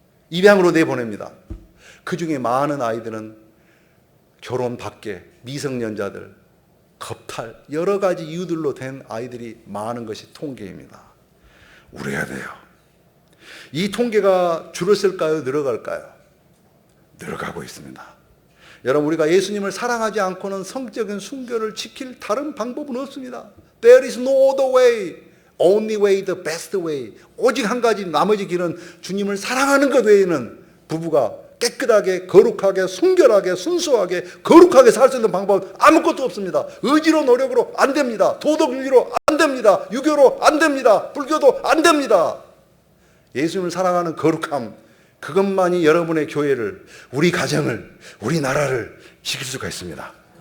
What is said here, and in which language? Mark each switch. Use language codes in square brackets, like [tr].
[ko] 입양으로 내보냅니다. 그 중에 많은 아이들은 결혼 밖에 미성년자들, 겁탈, 여러 가지 이유들로 된 아이들이 많은 것이 통계입니다. 우려해야 돼요. 이 통계가 줄었을까요? 늘어갈까요? 늘어가고 있습니다. 여러분, 우리가 예수님을 사랑하지 않고는 성적인 순결을 지킬 다른 방법은 없습니다. [en] There is no other way, only way, the best way. [ko] 오직 한 가지, 나머지 길은 주님을 사랑하는 것 외에는 부부가 깨끗하게, 거룩하게, 순결하게, 순수하게, 거룩하게 살 수 있는 방법은 아무것도 없습니다. 의지로, 노력으로 안 됩니다. 도덕윤리로 안 됩니다. 유교로 안 됩니다. 불교도 안 됩니다. 예수님을 사랑하는 거룩함, 그것만이 여러분의 교회를, 우리 가정을, 우리 나라를 지킬 수가 있습니다.